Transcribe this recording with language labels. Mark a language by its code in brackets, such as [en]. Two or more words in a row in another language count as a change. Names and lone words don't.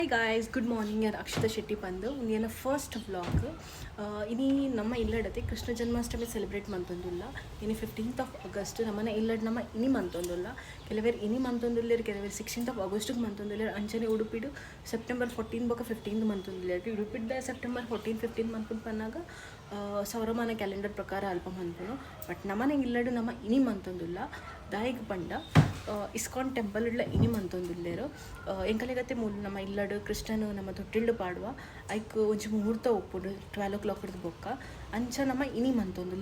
[en] hi guys, good morning. [tcy] ಯಾರು ಅಕ್ಷತಾ ಶೆಟ್ಟಿ ಬಂದು ಉಂದಿನ [en] first vlog [tcy] ಇನಿ ನಮ್ಮ ಇಲ್ಲಡತೆ ಕೃಷ್ಣ ಜನ್ಮಾಷ್ಟಮಿ ಸೆಲೆಬ್ರೇಟ್ ಮಂತೊಂದುಲ್ಲ. ಇನಿ 15th of August ನಮ್ಮನೆ ಇಲ್ಲಡ್ ನಮ್ಮ ಇನಿ ಮಂತೊಂದುಲ್ಲ. ಕೆಲವೇರು ಇನಿ ಮಂತೊಂದುಲ್ಲೇರು, ಕೆಲವೇರು 16th of August ಮಂತೊಂದುಲ್ಲೇರು. ಅಂಚನೆ ಉಡುಪಿಡು September 14 ಬೊಕ 15 ಮಂತೊಂದುಲ್ಲೇರು. ಉಡುಪಿಡ್ದ September 14, 15 ಮಂತ್ಕೊಂಡು ಪನ್ನಾಗ ಸೌರಮಾನ ಕ್ಯಾಲೆಂಡರ್ ಪ್ರಕಾರ ಅಲ್ಪ ಮಂತ್ನು. ಬಟ್ ನಮ್ಮನೆ ಇಲ್ಲಡು ನಮ್ಮ ಇನಿ ಮಂತೊಂದುಲ್ಲ. ದಾಯಿಗೆ ಪಂಡ ಇಸ್ಕಾನ್ ಟೆಂಪಲ್ ಇಡ್ಲ ಇನಿ ಮಂತೊಂದುಲ್ಲೇರು. ಎಂಕಲೆಗತ್ತೆ ಮೂಲ ನಮ್ಮ ಇಲ್ಲಡು ಕೃಷ್ಣನು ನಮ್ಮ ತೊಟ್ಟಿಲ್ಡು ಪಾಡುವ ಐಕ್ ಒಂಚಿ ಮುಹೂರ್ತ ಒಪ್ಪುಡು 12 o'clock ಬೊಕ್ಕ ಅಂಚ ನಮ್ಮ ಇನಿ ಮಂತೊಂದುಲ್ಲ.